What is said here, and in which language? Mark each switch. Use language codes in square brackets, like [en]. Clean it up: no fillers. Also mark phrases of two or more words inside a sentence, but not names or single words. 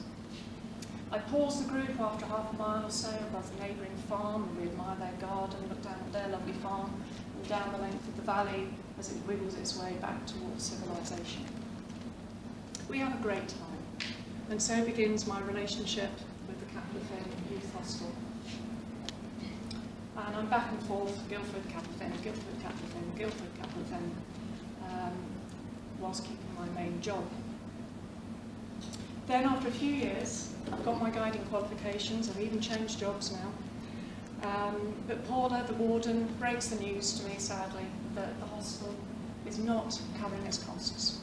[en] I pause the group after half a mile or so above the neighbouring farm, and we admire their garden, look down at their lovely farm, and down the length of the valley as it wiggles its way back towards civilization. We have a great time, and so begins my relationship with the Capel Ffyn Youth Hostel. And I'm back and forth, Guildford, Capel Ffyn, Guildford, Capel Ffyn, Guildford, Capel Ffyn, whilst keeping my main job. Then after a few years, I've got my guiding qualifications, I've even changed jobs now. But Paula, the warden, breaks the news to me, sadly, that the hostel is not covering its costs.